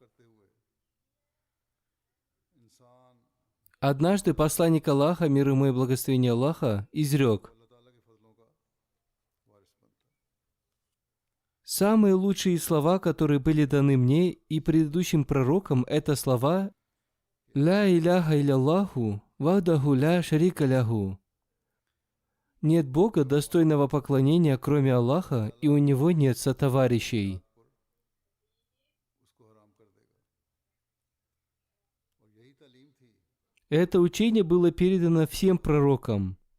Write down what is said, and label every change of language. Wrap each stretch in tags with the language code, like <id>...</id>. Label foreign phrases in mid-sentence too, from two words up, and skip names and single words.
<ru>Однажды посланник Аллаха, мир ему и благословение Аллаха, изрек: «Самые лучшие слова, которые были даны мне и предыдущим пророкам, это слова</ru> <ar>«لا إله إلا الله وحده لا شريك له».</ar> <ru>Нет Бога, достойного поклонения, кроме Аллаха, и у Него нет сотоварищей. Это учение было передано всем пророкам.</ru>